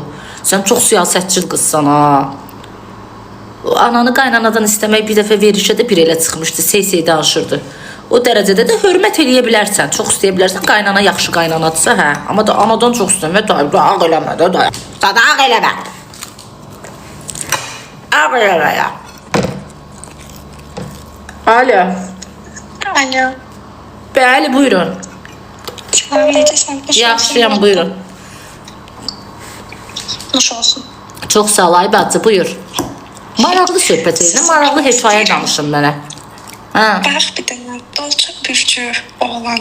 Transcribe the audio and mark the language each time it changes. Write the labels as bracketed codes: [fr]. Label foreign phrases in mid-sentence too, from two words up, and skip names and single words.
[az] Sən çox siyasətçil qızsan, ha. Ananı qaynanadan istəmək bir dəfə verişə də bir elə çıxmışdı. Sey danışırdı. O dərəcədə də hörmət eləyə bilərsən. Çox istəyə bilərsən. Qaynana yaxşı qaynanadırsa, hə. Amma da anadan çox istəmə. Dayaq eləmə də, dayaq. Dayaq eləmə. Dayaq eləmə ya. Alo. Alo. Bəli, buyurun. Salam, necəsən? Yaxşıyam, buyurun. Nuş olsun. Çox sağ ol, ay bacı, buyur. Maraqlı söhbət edin, maraqlı hekayə danışın mənə. Hə. Bax bir dənə, dolça pürçü oğlan.